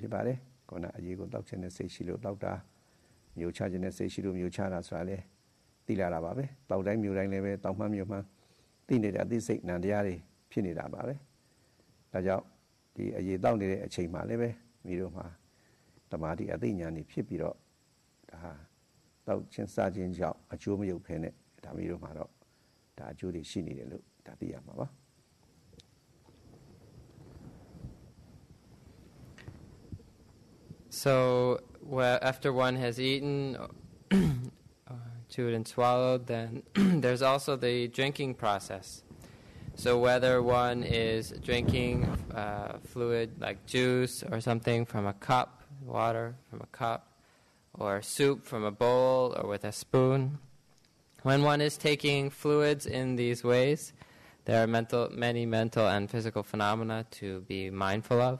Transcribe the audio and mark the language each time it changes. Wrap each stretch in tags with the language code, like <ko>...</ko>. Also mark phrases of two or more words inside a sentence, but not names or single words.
<my>ဖြစ်ပါတယ်ခုနအရေကိုတောက်ခြင်းနဲ့စိတ်ရှိလို့တောက်တာမျိုးချခြင်းနဲ့စိတ်ရှိလို့မျိုးချတာဆိုတာလေသိလာတာပါပဲတောက်တိုင်းမျိုးတိုင်းလည်းပဲတောက်မှန်းမျိုးမှန်းသိနေတဲ့အသိစိတ်နာမ်တရားတွေဖြစ်နေတာပါပဲဒါကြောင့်ဒီအရေတောက်နေတဲ့အချိန်မှာလည်းပဲမိတို့မှာတမာတိအသိဉာဏ်တွေဖြစ်ပြီးတော့ဒါတောက်ချင်းစားခြင်းကြောင့်အကျိုးမရောက်ဖ ೇನೆ ဒါမိတို့မှာတော့ဒါအကျိုးတွေရှိနေတယ်လို့ဒါသိရမှာပါ</my> <en>So after one has eaten, chewed and swallowed, then there's also the drinking process. So whether one is drinking fluid like juice or something from a cup, water from a cup, or soup from a bowl or with a spoon, when one is taking fluids in these ways, there are many mental and physical phenomena to be mindful of.</en>